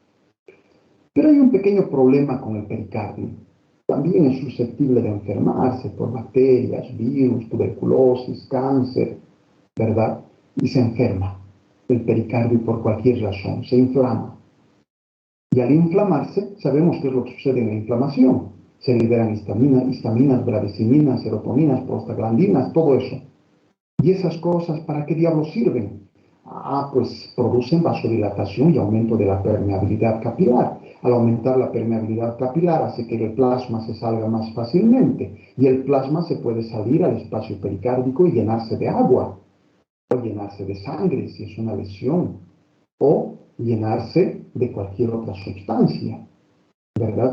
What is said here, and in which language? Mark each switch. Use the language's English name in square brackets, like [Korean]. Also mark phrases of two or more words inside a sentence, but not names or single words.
[Spanish] Pero hay un pequeño problema con el pericardio. También es susceptible de enfermarse por bacterias, virus, tuberculosis, cáncer, ¿verdad? Y se enferma el pericardio por cualquier razón, se inflama. Y al inflamarse, sabemos qué es lo que sucede en la inflamación. Se liberan histaminas, bradiciminas, serotoninas, prostaglandinas, todo eso. ¿Y esas cosas para qué diablos sirven? Pues producen vasodilatación y aumento de la permeabilidad capilar. Al aumentar la permeabilidad capilar hace que el plasma se salga más fácilmente y el plasma se puede salir al espacio pericárdico y llenarse de agua, o llenarse de sangre si es una lesión, o llenarse de cualquier otra sustancia, ¿verdad?